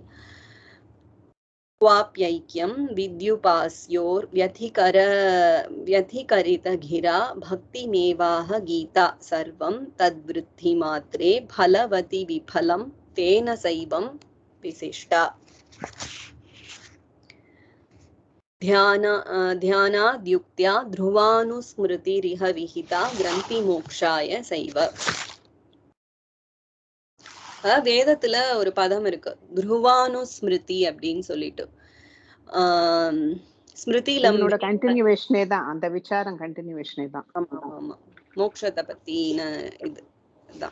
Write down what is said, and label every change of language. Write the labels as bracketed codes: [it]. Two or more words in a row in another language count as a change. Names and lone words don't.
[sa] क्वाप्यैक्यं विद्युपास्योर्व्यथिकरितगिरा भक्तिमेवाह गीता सर्वं तद्वृद्धिमात्रे फलवति विफलं तेन सैवं विशिष्टा. ध्यानाद्युक्त्या ध्रुवानुस्मृतिरिह विहिता ग्रन्थि मोक्षाय सैव. [ta] வேதத்துல ஒரு பதம் இருக்கு, துருவானுஸ்மிருதி அப்படின்னு சொல்லிட்டு. ஸ்மிருதியில கண்டினியூவேஷனே தான், அந்த விசாரம் கண்டினியூவேஷனே தான். ஆமா ஆமா, மோட்சத்தை பத்தின இதுதான்.